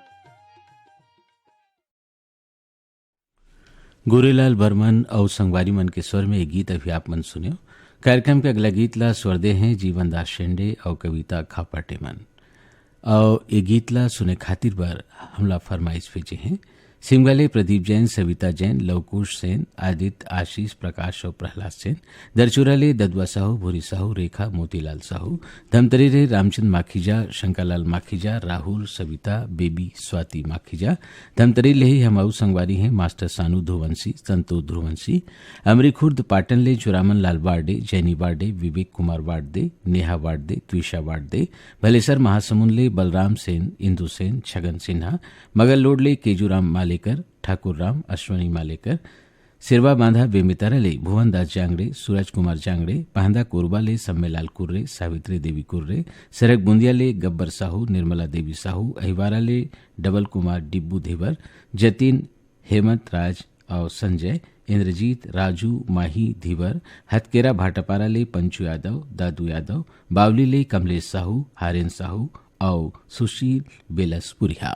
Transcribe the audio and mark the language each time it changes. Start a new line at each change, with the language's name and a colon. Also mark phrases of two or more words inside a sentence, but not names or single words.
Chhattisgarhi: गोरेलाल बर्मन और संगवारी मन के स्वर में एक गीत अभी आप मन सुनियो। कार्यक्रम के अगला गीत ला स्वर दे हैं जीवन दास शेंडे और कविता खापाटे मन। और ये गीत ला सुने खातिर पर हमला फरमाइश भेजे हैं सिमगले प्रदीप जैन, सविता जैन, लवकुश सेन, आदित्य, आशीष, प्रकाश और प्रहलाद सेन। दरचुराले ददुआ साहू, भूरी साहू, रेखा, मोतीलाल साहू। धमतरी रामचंद माखीजा, शंकरलाल माखीजा, राहुल, सविता, बेबी, स्वाति माखीजा। धमतरी ले ही हमाऊ संगवारी हैं मास्टर सानू ध्रुवंशी, संतोष ध्रुवंशी। अमरी खुर्द पाटन ले चुरामन लाल वार्डे, जैनी वार्डे, विवेक कुमार वार्डे, नेहा वार्डे, त्विषा वार्डे। भलेसर महासमुंद ले बलराम सेन, इंदु सेन, छगन सिन्हा। मगल लोड ले केजूराम मालेकर, ठाकुर राम, अश्वनी मालेकर। सिरवा बांधा बेमितारा ले भुवनदास जांगड़े, सूरज कुमार जांगड़े। पाहंदा कोरबा ले सम्मेलाल कुर्रे, सावित्री देवी कुर्रे। सरक बुंदिया ले गब्बर साहू, निर्मला देवी साहू। अहिवारा ले डबल कुमार डिब्बू धेवर, जतिन, हेमंत राज और संजय। इंद्रजीत, राजू, माही, धीवर। हथकेरा भाटापारा ले पंचू यादव, दादू यादव। बावली ले कमलेश साहू, हारेन साहू और सुशील बेलसपुरिया।